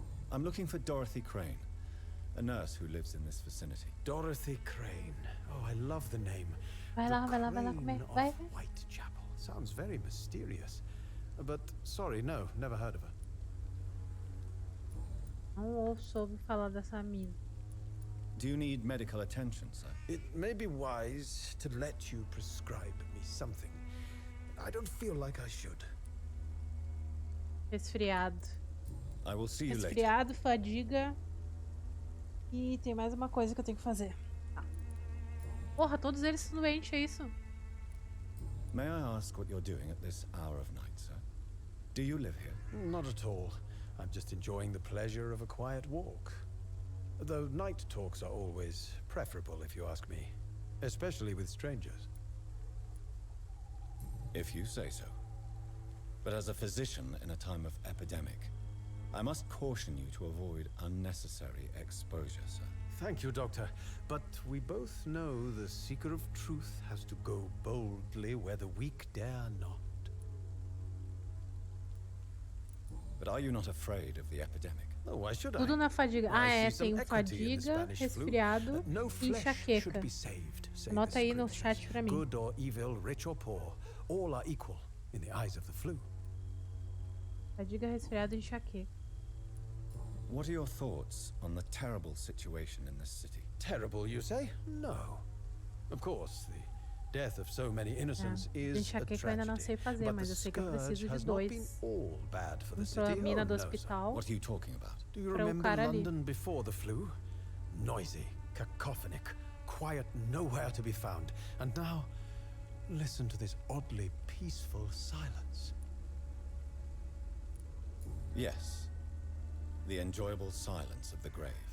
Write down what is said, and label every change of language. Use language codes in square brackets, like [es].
[en] I'm looking for Dorothy Crane, a nurse who lives in this vicinity. Dorothy Crane. Oh, I love the name. [pt] Vai lá comer. Vai. [en] Whitechapel. Sounds very mysterious. But sorry, no, never heard of her. [pt] Não ouço ouvir falar dessa mina. [en] Do you need medical attention, sir? It may be wise to let you prescribe me something. I don't feel like I should. [pt] Resfriado. [en] I will see you later. [pt] Resfriado, fadiga. E tem mais uma coisa que eu tenho que fazer. Porra, todos eles são doentes, é isso? [en] May I ask what you're doing at this hour of night, sir? Do you live here? Not at all. I'm just enjoying the pleasure of a quiet walk. Though night talks are always preferable, if you ask me. Especially with strangers. If you say so. But as a physician in a time of epidemic, I must caution you to avoid unnecessary exposure, sir. Thank you, Doctor. But we both know the seeker of truth has to go boldly where the weak dare not. But are you not afraid of the epidemic? Oh, why should [pt] Tudo [en] I? [pt] na fadiga. Tem fadiga, resfriado e enxaqueca. Anota aí no chat pra mim. [en] Good or evil, rich or poor, all are equal in the eyes of the flu. Fadiga, resfriado e enxaqueca. What are your thoughts on the terrible situation in this city? Terrible, you say? No. Of course, the death of so many innocents is a [pt] enxaqueca eu ainda não sei fazer, mas eu sei que eu preciso de dois. Pra mina do hospital. [en] What are you talking about? Do you remember London before the flu? Noisy, cacophonic, quiet nowhere to be found. And now, listen to this oddly peaceful silence. Yes. The enjoyable silence of the grave.